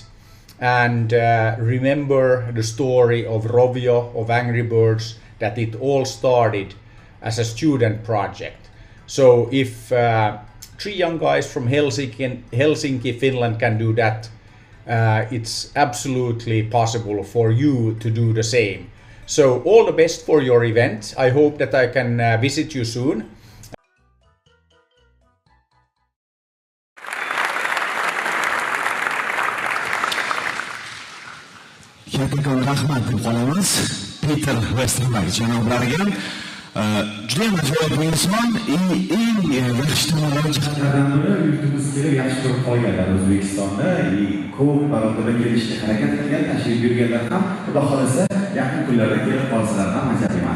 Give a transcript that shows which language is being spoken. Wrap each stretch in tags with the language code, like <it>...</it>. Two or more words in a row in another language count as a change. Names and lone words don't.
<en>And remember the story of Rovio, of Angry Birds, that it all started as a student project. So if three young guys from Helsinki, Finland can do that, it's absolutely possible for you to do the same. So all the best for your event. I hope that I can visit you soon.</en> <uz>Kattakon rahmat deb qolamiz Peter Westerberg janoblariga. Juda ham ajoyib inson, eng yaxshi tomonlari jihatlaridan biri yurtimiz kelib yaxshi ko'rib qolganlar O'zbekistonda, ko'p barobarda kelishga harakat qilgan, tashrif buyurganlar ham xudo xolasa yaqin kunlarda kelib qolsalar ham ajab emas.</uz>